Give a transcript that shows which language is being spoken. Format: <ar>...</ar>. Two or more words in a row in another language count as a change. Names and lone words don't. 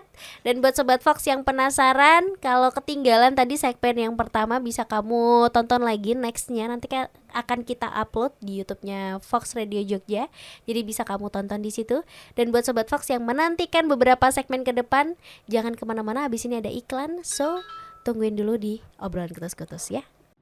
<id>Dan buat Sobat Fox yang penasaran, kalau ketinggalan tadi segmen yang pertama, bisa kamu tonton lagi nextnya, nanti akan kita upload di YouTube-nya Fox Radio Jogja. Jadi bisa kamu tonton di situ. Dan buat Sobat Fox yang menantikan beberapa segmen ke depan, jangan kemana-mana, habis ini ada iklan. So, tungguin dulu di obrolan kutus-kutus ya.</id>